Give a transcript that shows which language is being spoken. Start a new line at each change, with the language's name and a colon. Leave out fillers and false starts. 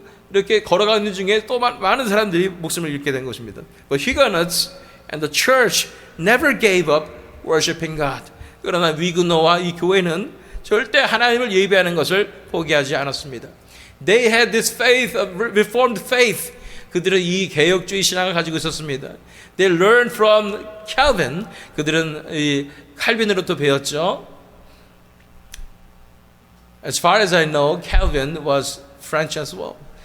Korean: 이렇게 걸어가는 중에 또 많은 사람들이 목숨을 잃게 된 것입니다.
English: But Huguenots and the church never gave up worshiping God.
Korean: 그러나 위그노와 이 교회는 절대 하나님을 예배하는 것을 포기하지 않았습니다.
English: They had this faith, reformed faith.
Korean: 그들은 이 개혁주의 신앙을 가지고 있었습니다.
English: They learned from Calvin.
Korean: 그들은 이 칼빈으로부터 배웠죠.
English: As far as I know, Calvin was French as well.